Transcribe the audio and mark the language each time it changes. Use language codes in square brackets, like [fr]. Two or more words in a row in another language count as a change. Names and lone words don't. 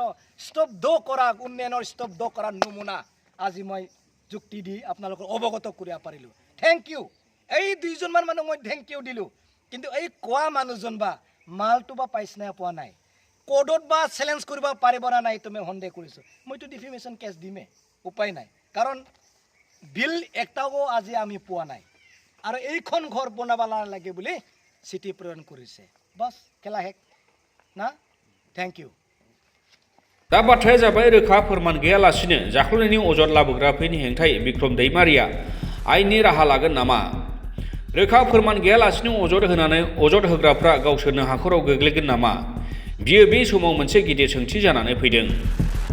[as] স্তব্ধ কৰা উন্নয়নৰ স্তব্ধ কৰাৰ নমুনা আজি মই যুক্তি দি আপোনালোকক অৱগত কৰিব পাৰিলোঁ [en] thank you [as] এই দুইজনমান মানুহ মই [en] thank you [as] দিলোঁ কিন্তু এই কোৱা মানুহজন বা মালটো বা পাইছে নাই পোৱা নাই কোৰ্টত বা চেলেঞ্জ কৰিব পাৰিব না নাই তুমি সন্দেহ কৰিছোঁ মইতো [en] defamation case [as] দিমেই উপায় নাই কাৰণ বিল একটাও আজি আমি পোৱা নাই আৰু এইখন ঘৰ বনাব লাগে বুলি চিঠি প্ৰেৰণ কৰিছে বাছ খেলা শেষ না [en] thank you [brx] दा बाथ्राया जाबाय रोखा फोरमान गैयालासिनो जाख्ल'नायनि अजद लाबोग्राफोरनि हेंथायै बिक्रम दैमारिया आयेननि राहा लागोन नामा रोखा फोरमान गैयालासिनो अजद होग्राफ्रा गावसोरनो हाखराव गोग्लैगोन नामा बियो बे समाव मोनसे गिदिर सोंथि जानानै फैदों।